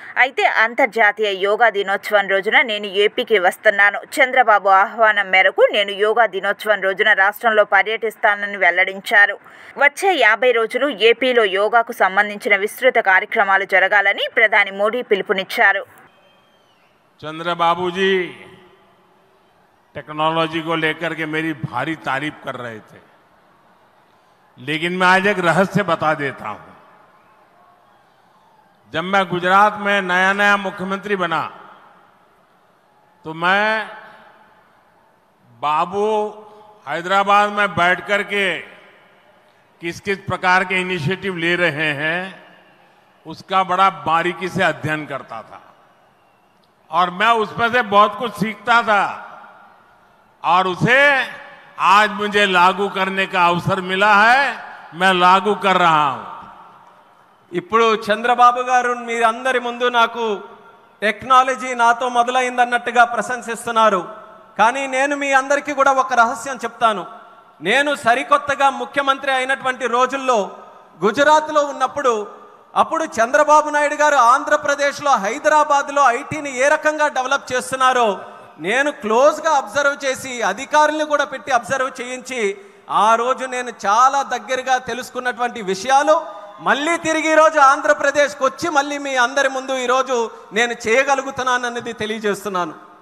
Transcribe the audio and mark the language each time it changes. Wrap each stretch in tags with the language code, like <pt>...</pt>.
<te>అయితే అంతర్జాతీయ యోగా దినోత్సవం రోజున నేను ఏపీకి వస్తున్నాను. చంద్రబాబు ఆహ్వానం మేరకు నేను యోగా దినోత్సవం రోజున రాష్ట్రంలో పర్యటిస్తానని వెల్లడించారు. వచ్చే 50 రోజులు ఏపీలో యోగాకు సంబంధించిన విస్తృత కార్యక్రమాలు జరగాలని ప్రధాని మోడీ పిలుపునిచ్చారు.</te> <hi>चंद्रबाबू जी टेक्नोलॉजी को लेकर के मेरी भारी तारीफ कर रहे थे, लेकिन मैं आज एक रहस्य बता देता हूं. जब मैं गुजरात में नया मुख्यमंत्री बना तो मैं बाबू हैदराबाद में बैठ कर के किस किस प्रकार के इनिशिएटिव ले रहे हैं उसका बड़ा बारीकी से अध्ययन करता था और मैं उसमें से बहुत कुछ सीखता था और उसे आज मुझे लागू करने का अवसर मिला है. मैं लागू कर रहा हूं.</hi> <te>ఇప్పుడు చంద్రబాబు గారు మీరందరి ముందు నాకు టెక్నాలజీ నాతో మొదలైందన్నట్టుగా ప్రశంసిస్తున్నారు. కానీ నేను మీ అందరికీ కూడా ఒక రహస్యం చెప్తాను. నేను సరికొత్తగా ముఖ్యమంత్రి అయినటువంటి రోజుల్లో గుజరాత్లో ఉన్నప్పుడు అప్పుడు చంద్రబాబు నాయుడు గారు ఆంధ్రప్రదేశ్లో హైదరాబాద్లో ఐటీని ఏ రకంగా డెవలప్ చేస్తున్నారో నేను క్లోజ్గా అబ్జర్వ్ చేసి అధికారులను కూడా పెట్టి అబ్జర్వ్ చేయించి ఆ రోజు నేను చాలా దగ్గరగా తెలుసుకున్నటువంటి విషయాలు మళ్ళీ తిరిగి ఈరోజు ఆంధ్రప్రదేశ్కి వచ్చి మళ్ళీ మీ అందరి ముందు ఈరోజు నేను చేయగలుగుతున్నానన్నది తెలియజేస్తున్నాను.</te>